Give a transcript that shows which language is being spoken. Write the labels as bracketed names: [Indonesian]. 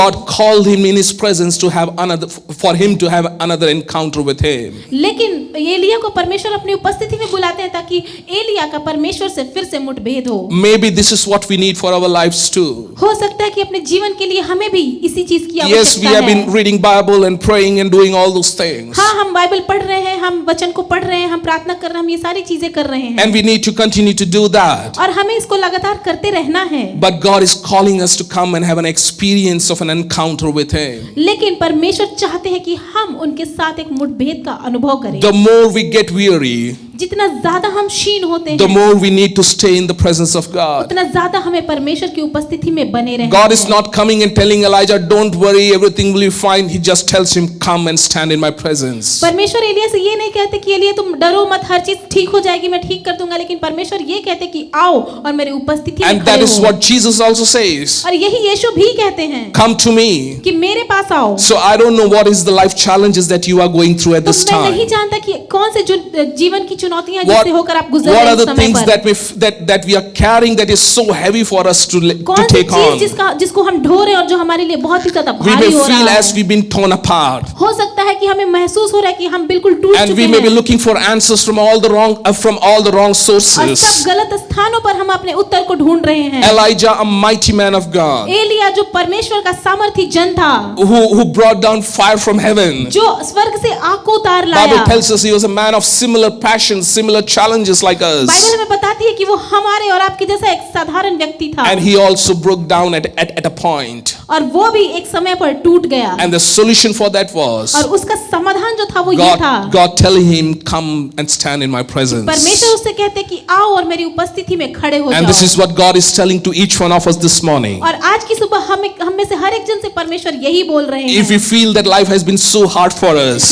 [English] God called him in his presence to have for him to have another encounter with him. [Hindi] लेकिन एलिया को परमेश्वर अपनी उपस्थिति में बुलाते हैं ताकि एलिया का परमेश्वर से फिर से मुठभेद हो। [English] Maybe this is what we need for our lives too. [Hindi] हो सकता है कि अपने जीवन के लिए हमें भी इसी चीज की [English] Yes, we [Hindi] आवश्यकता [English] have [Hindi] है। [English] been reading Bible and praying and doing all those things. [Hindi] हाँ, हम बाइबल पढ़ रहे हैं, हम वचन को पढ़ रहे हैं, हम प्रार्थना कर रहे हैं, हम ये सारी चीजें कर रहे हैं [English] And we need to continue to do that. [Hindi] और हमें इसको लगातार करते रहना है। [English] But God is calling us to come and have an experience of an encounter with him. [Hindi] लेकिन परमेश्वर चाहते हैं कि हम उनके साथ एक मुठभेद का अनुभव करें। [English] The more we get weary, [Hindi] जितना ज्यादा हम क्षीण होते [English] the [Hindi] हैं, [English] more we need to stay in the presence of God. [Hindi] उतना ज्यादा हमें परमेश्वर की उपस्थिति में बने रहना [English] God is [Hindi] है। [English] not coming and telling Elijah, don't worry, everything will be fine. He just tells him, come and stand in my presence. [Hindi] परमेश्वर एलिया से ये नहीं कहते कि एलिया तुम डरो मत, हर चीज ठीक हो जाएगी, मैं ठीक कर दूंगा, लेकिन परमेश्वर ये कहते कि आओ और मेरी उपस्थिति में [English] And [Hindi] खड़े [English] that is [Hindi] हो। [English] what Jesus also says. [Hindi] और यही यीशु भी कहते हैं [English] Come to me. [Hindi] कि मेरे पास आओ। [English] So I don't know what is the life challenges that you are going through at [Hindi] तो [English] this [Hindi] मैं नहीं [English] time. [Hindi] जानता कि कौन से जो जीवन की चुनौतियां हैं [English] What, [Hindi] जिससे होकर आप गुजर [English] what [Hindi] रहे [English] are the [Hindi] इस समय [English] things [Hindi] पर। [English] that we are carrying that is so heavy for us to [Hindi] कौन सी [English] take on? [Hindi] चीज जिसको हम ढो रहे हैं और जो हमारे लिए बहुत ही ज्यादा [English] We may [Hindi] भारी हो [English] feel [Hindi] रहा [English] as [Hindi] है। [English] we've been torn apart. [Hindi] हो सकता है कि हमें महसूस हो रहा है कि हम बिल्कुल टूट [English] And [Hindi] चुके [English] we may be [Hindi] हैं [English] looking for answers from all the wrong [Hindi] और [English] sources. [Hindi] सब गलत स्थानों पर हम अपने उत्तर को ढूंढ रहे हैं। [English] Elijah, a mighty man of God, [Hindi] Elia जो परमेश्वर का सामर्थी जन था, [English] who brought down fire from heaven. [Hindi] जो स्वर्ग से आग को उतार [English] Bible [Hindi] लाया। [English] tells us he was a man of similar passions, similar challenges like us. [Hindi] Bible हमें बताती है कि वो हमारे और आपके जैसा एक साधारण व्यक्ति था [English] And he also broke down at a point. [Hindi] और वो भी एक समय पर टूट गया। [English] And the solution for that was [Hindi] और उसका समाधान जो था वो ये था, [English] God telling him, come and stand in my presence. [Hindi] परमेश्वर उससे कहते कि आओ और मेरी उपस्थिति में खड़े हो [English] And this [Hindi] जाओ। [English] is what God is telling to each one of us this morning. [Hindi] और आज की सुबह हम में से हर एक जन से परमेश्वर यही बोल रहे [English] If we [Hindi] हैं। [English] feel that life has been so hard for us,